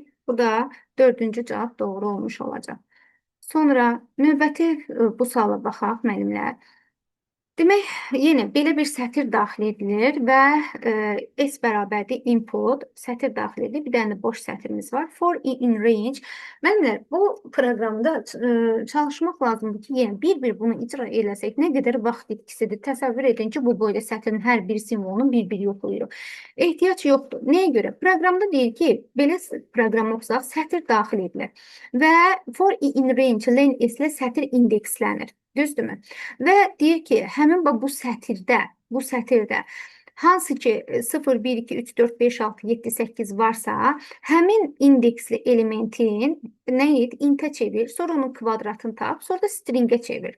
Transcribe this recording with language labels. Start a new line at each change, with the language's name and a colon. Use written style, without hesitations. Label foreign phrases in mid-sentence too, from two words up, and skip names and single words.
Azerbaijani: Bu da 4-cü cavab doğru olmuş olacaq. Sonra növbəti bu suala baxaq, müəllimlər. Demək, yenə belə bir sətir daxil edilir və S bərabərdir input, sətir daxil edilir. Bir dənə də boş sətrimiz var.
English: For i in range.
Azerbaijani: Müəllimlər, bu proqramda çalışmaq lazımdır ki, yenə bir-bir bunu icra eləsək, nə qədər vaxt itkisidir. Təsəvvür edin ki, bu boyda sətrin hər bir simvolunu bir-bir yoxlayırıq. Ehtiyac yoxdur. Nəyə görə? Proqramda deyir ki, belə proqram oxusaq, sətir daxil edilir və
English: for i in range, len s
Azerbaijani: ilə sətir indekslənir. Düzdürmü? Və deyir ki, həmin bu sətirdə hansı ki 0, 1, 2, 3, 4, 5, 6, 7, 8 varsa, həmin indeksli elementin nə et? Intə çevir, sonra onun kvadratını tap, sonra da stringə çevir.